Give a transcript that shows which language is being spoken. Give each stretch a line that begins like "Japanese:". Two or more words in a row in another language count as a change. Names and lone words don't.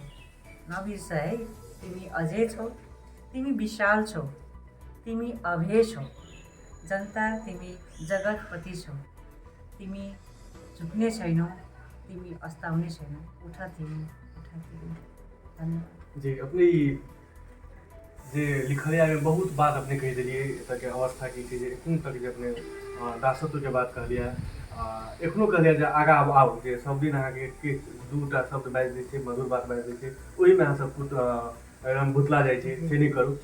Nepali: नबिर्स है, तिमी अझै छौ। तिमी विशाल छौ, तिमी अभेय छौ। जनता, तिमी जगतपति छौ। तिमी झुक्ने छैनौ, तिमी अस्ताउने छैनौ। उठ तिमी। धन्यवाद
Maithili: जी। अपनी जे लिखलिया में बहुत बात अपने कह दिलिए तक अवस्था की जे एखन तक जे अपने दासत्व के बात कहलिया, एखनो कहलिया जे आगा अब आउ जे सब दिन अहाँ के दूटा शब्द बाजि दै छै, मधुर बात बाजि दै छै, ओही में अहाँ सब एकदम भुतला जाइ छै, से नहीं करू।